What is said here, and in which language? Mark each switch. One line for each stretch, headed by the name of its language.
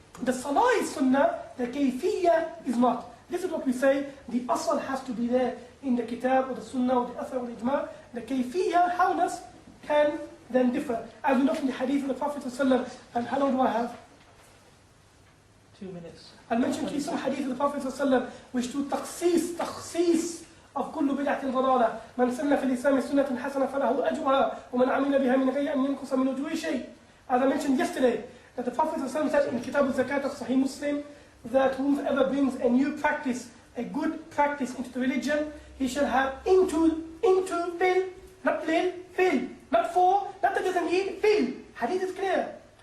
English: The salah is sunnah, the kayfiyya is not. This is what we say, the asal has to be there in the kitab or the sunnah or the athar or the ijma. The kayfiyya, howness, can then differ. As we know from the hadith of the Prophet ﷺ, and how long do I have? 2 minutes. I'll mention to you some hadith of the Prophet ﷺ which do takhsis of
Arabic: كل بدعة ضلالة. من سن في الإسلام سنة حسنة فله أجرها ومن عمل بها من غير أن ينقص من أجره شيء.
English: As I mentioned yesterday, that the Prophet ﷺ said in Kitab al-Zakat of Sahih Muslim that whoever brings a new practice, a good practice into the religion, he shall have into fill, not lil, fill, not for, not that doesn't need, fill. Hadith is clear.